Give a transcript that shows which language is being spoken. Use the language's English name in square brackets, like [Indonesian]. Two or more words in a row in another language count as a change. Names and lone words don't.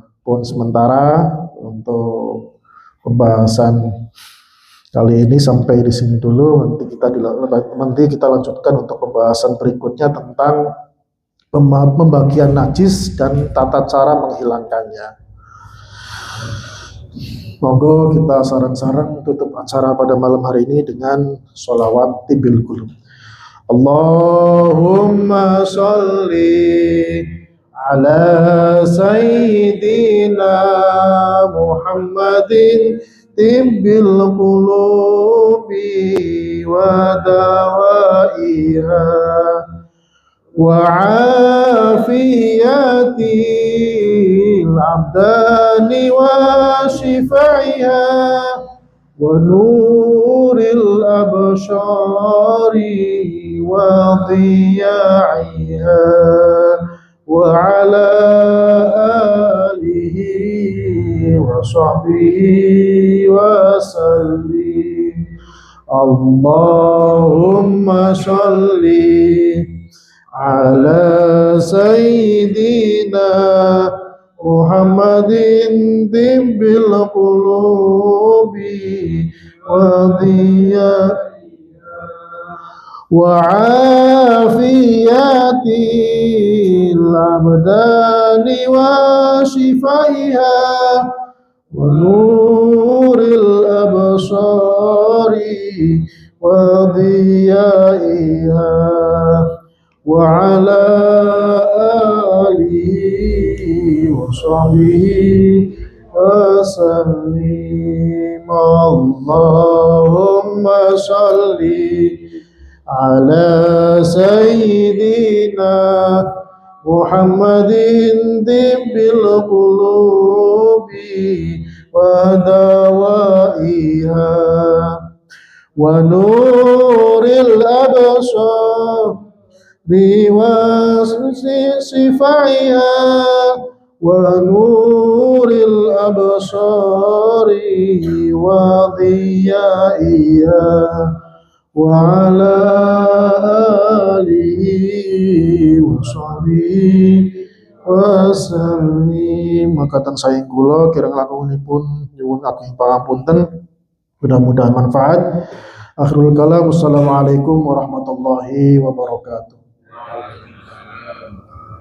[Indonesian] Pun sementara untuk pembahasan kali ini sampai di sini dulu. Nanti kita lanjutkan untuk pembahasan berikutnya tentang pembagian najis dan tata cara menghilangkannya. Monggo kita sarang-sarang tutup acara pada malam hari ini dengan sholawat tibil qulub. [Arabic] اللهم صل على سيدنا محمد طب القلوب ودوائها وعافية الأبدان وشفائها ونور الأبصار وضيائها وعلى آله وصحبه وسلم. اللهم صل على سيدنا محمد طب القلوب وضيائها وعافية الأبدان وشفائها ونور الأبصار وضيائها وعلى آله وصحبه وسلم. اللهم صل على سيدنا محمد طب القلوب ودوائها ونور الأبصار بواسطها ونور الأبصار وضيائها وعلى آله وصحبه wasallim. [Javanese] Maka teng saing kula kirang lakunipun nyuwun ageng pangapunten, [Indonesian] mudah-mudahan manfaat. [Arabic] آخر الكلام والسلام عليكم ورحمة الله وبركاته.